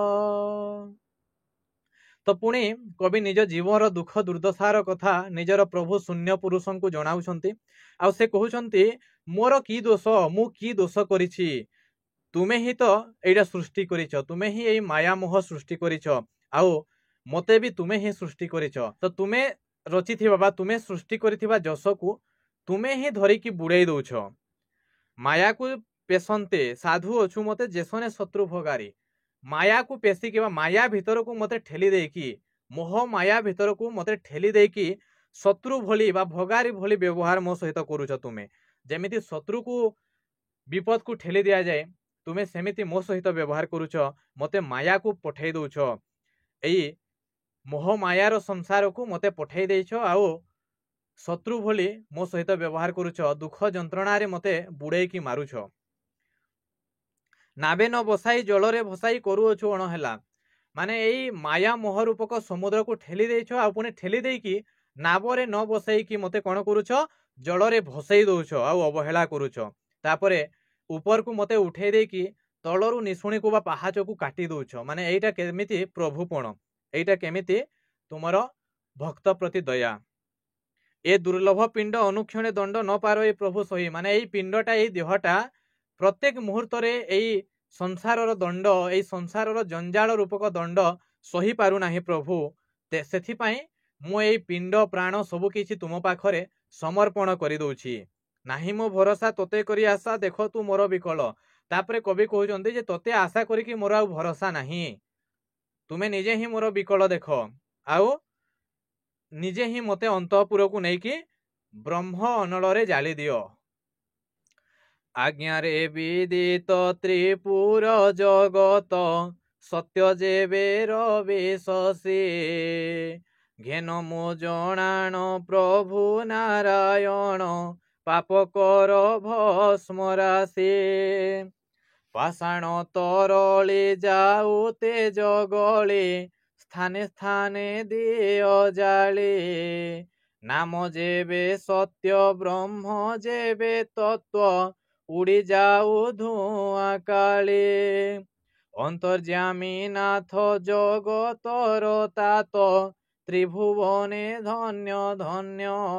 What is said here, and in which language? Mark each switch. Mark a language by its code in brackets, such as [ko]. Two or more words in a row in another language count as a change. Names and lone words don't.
[or] ତ ପୁଣି କବି ନିଜ ଜୀବନ ଦୁଃଖ ଦୁର୍ଦ୍ଦଶାର କଥା ନିଜର ପ୍ରଭୁ ଶୂନ୍ୟ ପୁରୁଷକୁ ଜଣାଉଛ ଆ ସେ କହୁଛନ୍ତି ମୋର କି ଦୋଷ ମୁଁ କି ଦୋଷ କରିଛି ତୁମେ ହିଁ ତ ଏଟା ସୃଷ୍ଟି କରିଛ, ତୁମେ ହିଁ ଏଇ ମାୟା ମୋହ ସୃଷ୍ଟି କରିଛ, ଆଉ ମତେ ବି ତୁମେ ହିଁ ସୃଷ୍ଟି କରିଛ। ତ ତୁମେ ରଚିଥିବା ବା ତୁମେ ସୃଷ୍ଟି କରିଥିବା ଜୀବକୁ ତୁମେ ହିଁ ଧରିକି ବୁଡ଼ାଇ ଦେଉଛ। ମାୟାକୁ ପେଶନ୍ତେ ସାଧୁ ଅଛୁ ମତେ ଯେସନେ ଶତ୍ରୁ ଭୋଗାରି। ମାୟାକୁ ପେଶି କି ମାୟା ଭିତରକୁ ମତେ ଠେଲି ଦେଇକି, ମୋହ ମାୟା ଭିତରକୁ ମତେ ଠେଲି ଦେଇକି ଶତ୍ରୁ ଭଳି ବା ଭୋଗାରି ଭଳି ବ୍ୟବହାର ମୋ ସହିତ କରୁଛ। ତୁମେ ଯେମିତି ଶତ୍ରୁକୁ ବିପଦକୁ ଠେଲି ଦିଆ ଯାଏ, ତୁମେ ସେମିତି ମୋ ସହିତ ବ୍ୟବହାର କରୁଛ, ମତେ ମାୟାକୁ ପଠାଇ ଦେଉଛ। ଏଇ ମୋହ ମାୟାର ସଂସାରକୁ ମତେ ପଠାଇ ଦେଇଛ, ଆଉ ଶତ୍ରୁ ଭଳି ମୋ ସହିତ ବ୍ୟବହାର କରୁଛ, ଦୁଃଖ ଯନ୍ତ୍ରଣାରେ ମତେ ବୁଡ଼ାଇକି ମାରୁଛ। ନାବେ ନ ବସାଇ ଜଳରେ ଭସାଇ କରୁଅଛୁ ଅଣହେଳା। ମାନେ ଏଇ ମାୟା ମୋହ ରୂପକ ସମୁଦ୍ରକୁ ଠେଲି ଦେଇଛ, ଆ ପୁଣି ଠେଲି ଦେଇକି ନାବରେ ନ ବସାଇକି ମତେ କଣ କରୁଛ, ଜଳରେ ଭସାଇ ଦେଉଛ, ଆଉ ଅବହେଳା କରୁଛ। ତାପରେ ଉପରକୁ ମତେ ଉଠାଇ ଦେଇକି ତଳରୁ ନିଶୁଣିକୁ ବା ପାହାଚକୁ କାଟି ଦେଉଛ। ମାନେ ଏଇଟା କେମିତି ପ୍ରଭୁପଣ, ଏଇଟା କେମିତି ତୁମର ଭକ୍ତ ପ୍ରତି ଦୟା। ଏ ଦୁର୍ଲ୍ଲଭ ପିଣ୍ଡ ଅନୁକ୍ଷଣେ ଦଣ୍ଡ ନ ପାରେ ଏ ପ୍ରଭୁ ସହି। ମାନେ ଏଇ ପିଣ୍ଡଟା ଏଇ ଦେହଟା ପ୍ରତ୍ୟେକ ମୁହୂର୍ତ୍ତରେ ଏଇ ସଂସାରର ଦଣ୍ଡ, ଏଇ ସଂସାରର ଜଞ୍ଜାଳ ରୂପକ ଦଣ୍ଡ ସହି ପାରୁ ନାହିଁ ପ୍ରଭୁ। ସେଥିପାଇଁ ମୁଁ ଏଇ ପିଣ୍ଡ ପ୍ରାଣ ସବୁ କିଛି ତୁମ ପାଖରେ ସମର୍ପଣ କରି ଦେଉଛି। ନାହିଁ ମୋ ଭରସା ତୋତେ କରି ଆଶା, ଦେଖ ତୁ ମୋର ବିକଳ। ତାପରେ କବି କହୁଛନ୍ତି ଯେ ତୋତେ ଆଶା କରି କି ମୋର ଆଉ ଭରସା ନାହିଁ, ତୁମେ ନିଜେ ହିଁ ମୋର ବିକଳ ଦେଖ, ଆଉ ନିଜେ ହିଁ ମତେ ଅନ୍ତଃପୁରକୁ ନାହିଁ କି ବ୍ରହ୍ମ ଅନଳ ଜାଳି ଦିଅ। ଆଜ୍ଞାରେ ବିଦିତ ତ୍ରିପୁର ଜଗତ ସତ୍ୟ ଯେବେ ରବିଶଶୀ। ଘେନ ମୋ ଜଣାଣ ପ୍ରଭୁ ନାରାୟଣ ପାପ କର ଭସ୍ମ ରାଶି। ପାଷାଣ ତରଳି ଯାଉ ତେଜ ଗଳି ସ୍ଥାନେ ସ୍ଥାନେ ଦିଅ ଜାଳି। ନାମ ଯେବେ ସତ୍ୟ ବ୍ରହ୍ମ ଯେବେ ତତ୍ତ୍ୱ ଉଡ଼ି ଯାଉ ଧୂଆଁ କାଳି। ଅନ୍ତର୍ଯ୍ୟାମୀ ନାଥ ଜଗତର ତାତ ତ୍ରିଭୁବନେ ଧନ୍ୟ ଧନ୍ୟ।